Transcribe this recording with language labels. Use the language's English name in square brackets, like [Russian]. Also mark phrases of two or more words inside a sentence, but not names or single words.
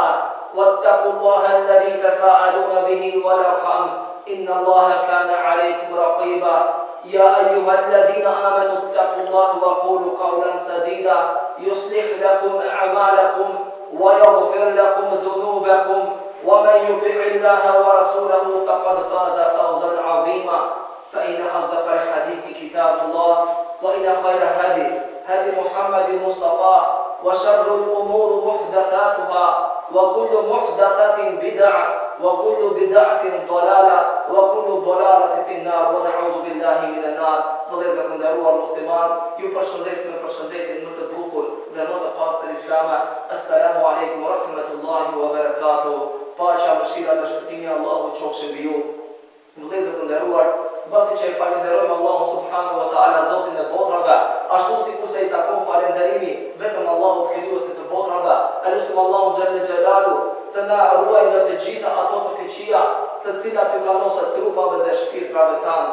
[Arabic] واتقوا الله الذي تساءلون به والأرحام إن الله كان عليكم رقيبا يا أيها الذين آمنوا اتقوا الله وقولوا قولا سديدا يصلح لكم أعمالكم ويغفر لكم ذنوبكم ومن يطع الله ورسوله فقد فاز فوزا عظيما فإن أصدق الحديث كتاب الله وإن خير هدي محمد المصطفى وشر الأمور محدثاتها وكل محدثة بدعة وكل بدعة ضلالة وكل ضلالة في النار ونعوذ بالله من النار. [Albanian] Vëllezër të nderuar musliman, ju përshëndesim me përshëndetjen më të bukur dhe më të pastër islame. [Arabic] السلام عليكم ورحمة الله وبركاته. [Albanian] Paqja, mëshira dhe shpëtimi i Allahut qofshin mbi ju. Vëllezër të nderuar, pasi që e falenderojmë Allahun [Arabic] سبحانه وتعالى, [Albanian] Zotin e botrave, ashtu sikurse i takon falënderimi vetëm Allahut krijuesit të botrave, elusim Allahun [Arabic] جل جلاله [Albanian] të na ruaj nga të gjitha ato të keqia, të cilat ju kanosat trupave dhe shpirtrave tanë.